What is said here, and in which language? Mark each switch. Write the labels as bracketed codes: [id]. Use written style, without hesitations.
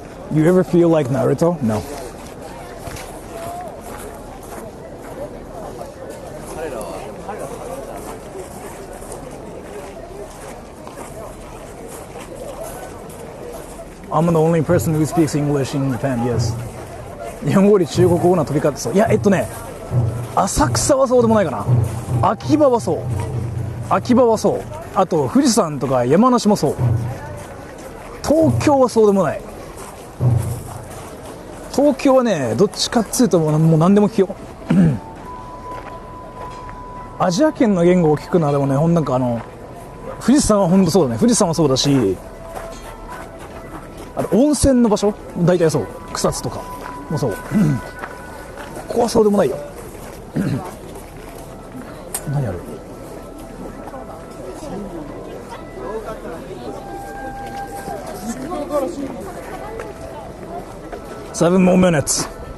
[en] You ever feel like Naruto? No. I'm the only person who speaks English in Japan, yes. [ja] 日本語より中国語の飛び交ってそう。いや、浅草はそうでもないかな。秋葉はそう。秋葉はそう。あと、富士山とか山梨もそう。東京はそうでもない。東京はね、どっちかっつうともう何でも聞くよ。アジア圏の言語を聞くのはでもね、なんか富士山は本当そうだね。富士山はそうだし、温泉の場所大体そう。草津とかもそう。ここはそうでもないよ。何ある？ [en] 7 more minutes.